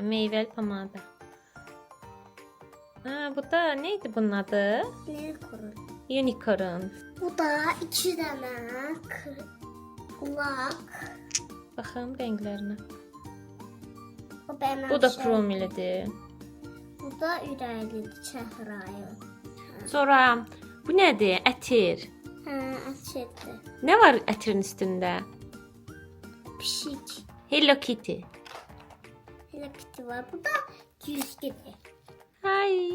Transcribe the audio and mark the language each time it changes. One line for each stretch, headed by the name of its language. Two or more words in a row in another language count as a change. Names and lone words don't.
Turkish: Meyveli pomada. Ha, bu da neydi bunun adı? Ne kurun? Unicorn. Bu da 2 tane kulak. Bakın renklerine. Bu benim Bu da kromilidir.
Azerbaijani: Bu da ürəklidir, çəhrayı. Sonra bu nədir? Ətir. Açıqdır. Ne var ətirin üstündə? Pişik. Hello Kitty. Hello Kitty var. Bu da güzgüdür. Hay.